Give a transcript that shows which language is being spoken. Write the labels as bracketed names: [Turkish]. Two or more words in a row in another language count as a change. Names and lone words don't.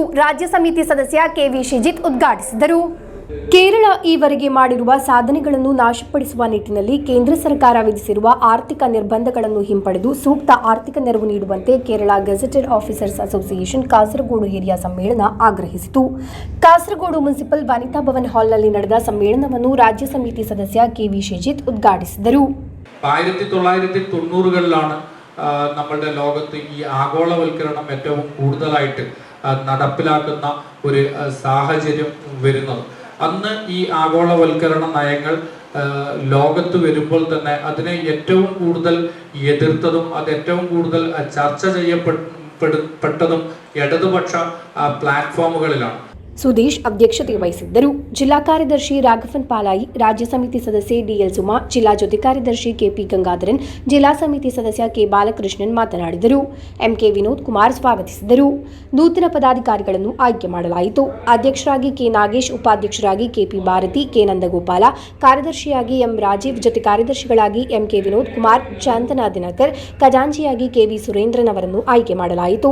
[Kannada] ರಾಜ್ಯ ಸಮಿತಿ ಸದಸ್ಯ ಕೆವಿ ಶಿಜಿತ್ ಉದ್ಘಾಟಿಸಿದರು. ಕೇರಳ ಈವರೆಗೆ ಮಾಡಿರುವ ಸಾಧನೆಗಳನ್ನು ನಾಶಪಡಿಸುವ ನಿಟ್ಟಿನಲ್ಲಿ ಕೇಂದ್ರ ಸರ್ಕಾರ ವಿಧಿಸಿರುವ ಆರ್ಥಿಕ ನಿರ್ಬಂಧಗಳನ್ನು ಹಿಂಪಡೆದು ಸೂಕ್ತ ಆರ್ಥಿಕ ನೆರವು ನೀಡುವಂತೆ ಕೇರಳ ಗೆಜೆಟೆಡ್ ಆಫೀಸರ್ಸ್ ಅಸೋಸಿಯೇಷನ್ ಕಾಸರಗೋಡು ಏರಿಯಾ ಸಮ್ಮೇಳನ ಆಗ್ರಹಿಸಿತು. ಕಾಸರಗೋಡು ಮುನ್ಸಿಪಲ್ ವನಿತಾ ಭವನ್ ಹಾಲ್ನಲ್ಲಿ ನಡೆದ ಸಮ್ಮೇಳನವನ್ನು ರಾಜ್ಯ ಸಮಿತಿ ಸದಸ್ಯ ಕೆವಿ ಶಿಜಿತ್ ಉದ್ಘಾಟಿಸಿದರು. [Malayalam] 1990കളിലാണ് നമ്മളുടെ ലോകത്ത് ഈ ആഗോളവൽക്കരണം ഏറ്റവും കൂടുതലായിട്ട് നടപ്പിലാക്കുന്ന ഒരു സാഹചര്യം വരുന്നത്. അന്ന് ഈ ആഗോളവൽക്കരണ നയങ്ങൾ ലോകത്ത് വരുമ്പോൾ തന്നെ അതിനെ ഏറ്റവും കൂടുതൽ എതിർത്തതും അത് ഏറ്റവും കൂടുതൽ ചർച്ച ചെയ്യപ്പെട്ടതും ഇടതുപക്ഷ പ്ലാറ്റ്ഫോമുകളിലാണ്. [Kannada] ಸುದೇಶ್ ಅಧ್ಯಕ್ಷತೆ ವಹಿಸಿದ್ದರು. ಜಿಲ್ಲಾ ಕಾರ್ಯದರ್ಶಿ ರಾಘವನ್ ಪಾಲಾಯಿ, ರಾಜ್ಯ ಸಮಿತಿ ಸದಸ್ಯೆ ಡಿಎಲ್ ಸುಮಾ, ಜಿಲ್ಲಾ ಜೊತೆ ಕಾರ್ಯದರ್ಶಿ ಕೆಪಿ ಗಂಗಾಧರನ್, ಜಿಲ್ಲಾ ಸಮಿತಿ ಸದಸ್ಯ ಕೆ ಬಾಲಕೃಷ್ಣನ್ ಮಾತನಾಡಿದರು. ಎಂಕೆ ವಿನೋದ್ ಕುಮಾರ್ ಸ್ವಾಗತಿಸಿದರು. ನೂತನ ಪದಾಧಿಕಾರಿಗಳನ್ನು ಆಯ್ಕೆ ಮಾಡಲಾಯಿತು. ಅಧ್ಯಕ್ಷರಾಗಿ ಕೆ ನಾಗೇಶ್, ಉಪಾಧ್ಯಕ್ಷರಾಗಿ ಕೆಪಿ ಭಾರತಿ, ಕೆ ನಂದಗೋಪಾಲ, ಕಾರ್ಯದರ್ಶಿಯಾಗಿ ಎಂ ರಾಜೀವ್, ಜೊತೆ ಕಾರ್ಯದರ್ಶಿಗಳಾಗಿ ಎಂಕೆ ವಿನೋದ್ ಕುಮಾರ್, ಶಾಂತನಾ ದಿನಕರ್, ಖಜಾಂಚಿಯಾಗಿ ಕೆವಿ ಸುರೇಂದ್ರನ್ ಅವರನ್ನು ಆಯ್ಕೆ ಮಾಡಲಾಯಿತು.